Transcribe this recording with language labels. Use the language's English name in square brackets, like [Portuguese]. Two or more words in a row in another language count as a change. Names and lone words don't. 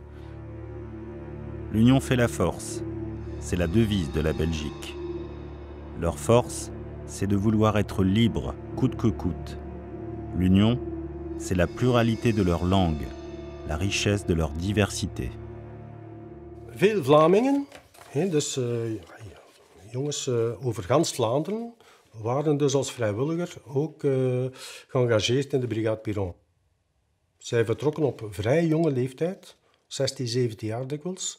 [French] L'union fait la force. C'est la devise de la Belgique. Leur force, c'est de vouloir être libres, coûte que coûte. L'union, c'est la pluralité de leur langue, la richesse de leur diversité. [Dutch] Veel Vlamingen, dus jongens over gans Vlaanderen, waren dus als vrijwilliger ook geëngageerd in de Brigade Piron. Zij vertrokken op vrij jonge leeftijd, 16, 17 jaar dikwijls.